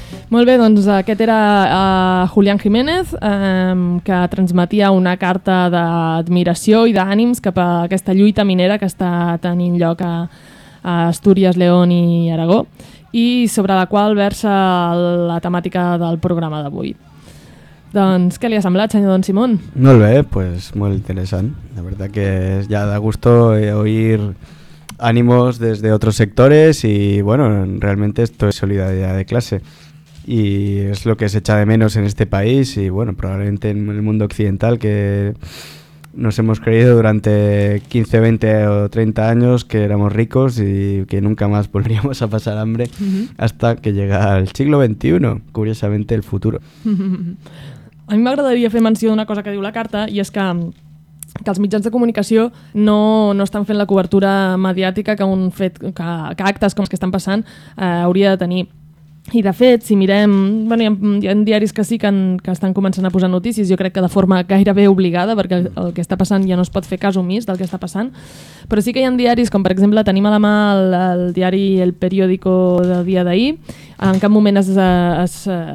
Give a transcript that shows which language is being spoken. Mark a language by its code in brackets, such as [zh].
[ca] Molt bé, doncs aquest era Julián Jiménez, que transmetia una carta d'admiració i d'ànims cap a aquesta lluita minera que està tenint lloc a Astúries, León i Aragó, i sobre la qual versa la temàtica del programa d'avui. Doncs què li ha semblat, senyor Don Simón? Molt bé, pues molt interessant. La veritat que és ja [es] de gusto oir ánimos desde otros sectores y bueno, realmente esto es solidaridad de clase y es lo que se echa de menos en este país y bueno, probablemente en el mundo occidental, que nos hemos creído durante 15, 20 o 30 años que éramos ricos y que nunca más volveríamos a pasar hambre hasta que llega el siglo XXI, curiosamente el futuro. [ca] A mi m'agradaria fer menció d'una cosa que diu la carta, i és que els mitjans de comunicació no estan fent la cobertura mediàtica que un fet que actes com els que estan passant hauria de tenir. I de fet, si mirem, bueno, hi ha diaris que sí que estan començant a posar notícies, jo crec que de forma gairebé obligada, perquè el que està passant ja no es pot fer cas omís del que està passant, però sí que hi ha diaris, com per exemple tenim a la mà el diari El Periódico del dia d'ahir, en cap moment es